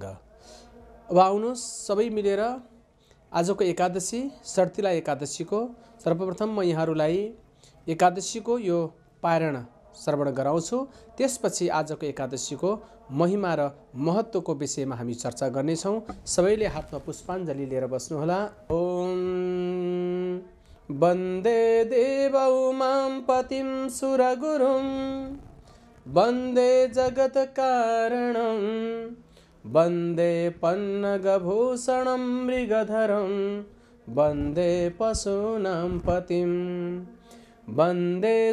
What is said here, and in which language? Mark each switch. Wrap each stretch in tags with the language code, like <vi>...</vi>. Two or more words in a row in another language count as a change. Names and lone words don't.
<ne>अब आउनुहोस् सबै मिलेर आजको एकादशी सर्तिला एकादशीको सर्वप्रथम म यहाँहरूलाई एकादशीको यो पारण श्रवण गराउँछु। त्यसपछि आजको एकादशीको महिमा र महत्त्वको विषयमा हामी चर्चा गर्नेछौँ। सबैले हातमा पुष्पाञ्जली लिएर बस्नुहोला।</ne> <sa>ओम वन्दे देवौ मां पतिं सुरगुरुं वन्दे जगत्कारणं वन्दे पन्नगभूषणं मृगधरं वन्दे पशूनां पतिं वन्दे</sa>